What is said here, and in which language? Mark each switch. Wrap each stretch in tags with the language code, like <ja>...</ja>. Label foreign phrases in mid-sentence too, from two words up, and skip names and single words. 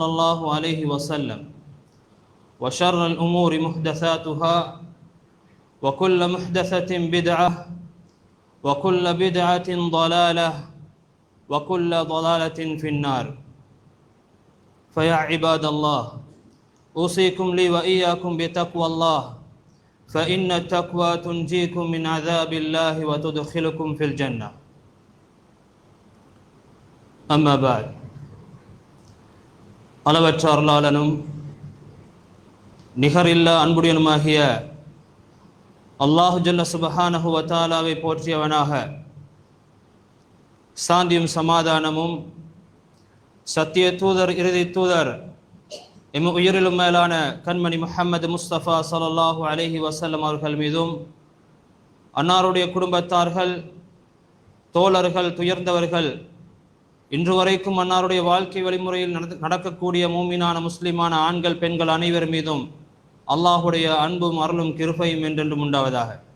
<ar>الله عليه وسلم وشر الأمور محدثاتها وكل محدثة بدعة وكل بدعة ضلالة وكل ضلالة في النار فيا عباد الله أوصيكم لي وإياكم بتقوى الله فإن التقوى تنجيكم من عذاب الله وتدخلكم في الجنة أما بعد</ar> <ta>அளவற்ற அருளாளனும் நிகரில்லா அன்புடையனுமாகிய</ta> <ar>الله جل سبحانه وتعالى</ar> <ta>போற்றியவனாக சாந்தியும் சமாதானமும் சத்திய தூதர் இறுதி தூதர் எம் உயிரிலும் மேலான கண்மணி முஹம்மது முஸ்தபா</ta> <ar>صلى الله عليه وسلم</ar> <ta>அவர்கள் மீதும் அன்னாருடைய குடும்பத்தார்கள் தோழர்கள் துயர்ந்தவர்கள் இன்று வரைக்கும் அன்னாருடைய வாழ்க்கை வழிமுறையில் நடக்கக்கூடிய மூமினான முஸ்லிமான ஆண்கள் பெண்கள் அனைவர் மீதும் அல்லாஹுடைய அன்பும் அருளும் கிருபையும் என்றென்றும் உண்டாவதாக.</ta>